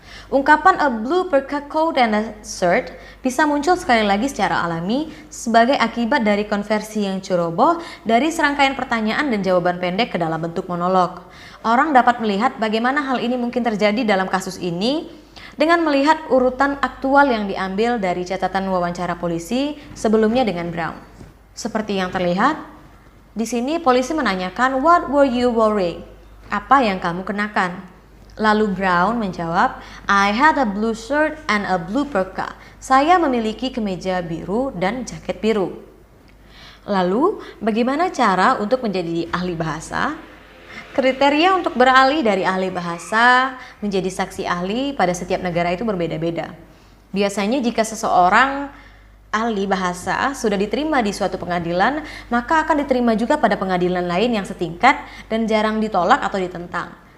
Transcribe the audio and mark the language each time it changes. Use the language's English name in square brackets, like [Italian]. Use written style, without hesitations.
[Indonesian] Ungkapan [English] a blue fur coat and a shirt [Indonesian] bisa muncul sekali lagi secara alami sebagai akibat dari konversi yang ceroboh dari serangkaian pertanyaan dan jawaban pendek ke dalam bentuk monolog. Orang dapat melihat bagaimana hal ini mungkin terjadi dalam kasus ini dengan melihat urutan aktual yang diambil dari catatan wawancara polisi sebelumnya dengan Brown. Seperti yang terlihat, di sini polisi menanyakan, [English] "What were you wearing?" [Indonesian] Apa yang kamu kenakan? Lalu Brown menjawab, [English] "I had a blue shirt and a blue parka." [Indonesian] Saya memiliki kemeja biru dan jaket biru. Lalu, bagaimana cara untuk menjadi ahli bahasa? Kriteria untuk beralih dari ahli bahasa menjadi saksi ahli pada setiap negara itu berbeda-beda. Biasanya jika seseorang ahli bahasa sudah diterima di suatu pengadilan, maka akan diterima juga pada pengadilan lain yang setingkat dan jarang ditolak atau ditentang.